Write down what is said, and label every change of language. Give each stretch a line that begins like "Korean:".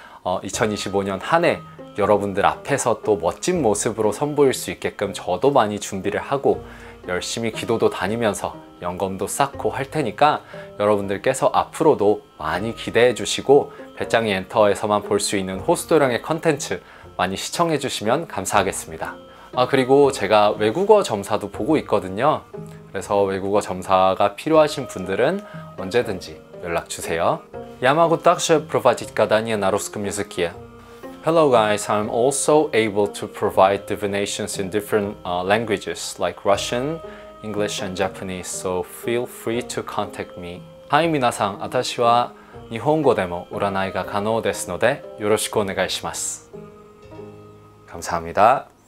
Korean: 2025년 한 해 여러분들 앞에서 또 멋진 모습으로 선보일 수 있게끔 저도 많이 준비를 하고 열심히 기도도 다니면서 영검도 쌓고 할 테니까 여러분들께서 앞으로도 많이 기대해 주시고, 배짱이 엔터에서만 볼 수 있는 호수도령의 컨텐츠 많이 시청해 주시면 감사하겠습니다. 그리고 제가 외국어 점사도 보고 있거든요. 그래서 외국어 점사가 필요하신 분들은 언제든지 연락 주세요.
Russian: Я могу также проводить гадания на русском языке.
English: Hello guys, I'm also able to provide divinations in different languages like Russian, English and Japanese, so feel free to contact me.
Japanese: はい、皆さん、私は日本語でも占いが可能ですのでよろしくお願いします。
Korean: 감사합니다.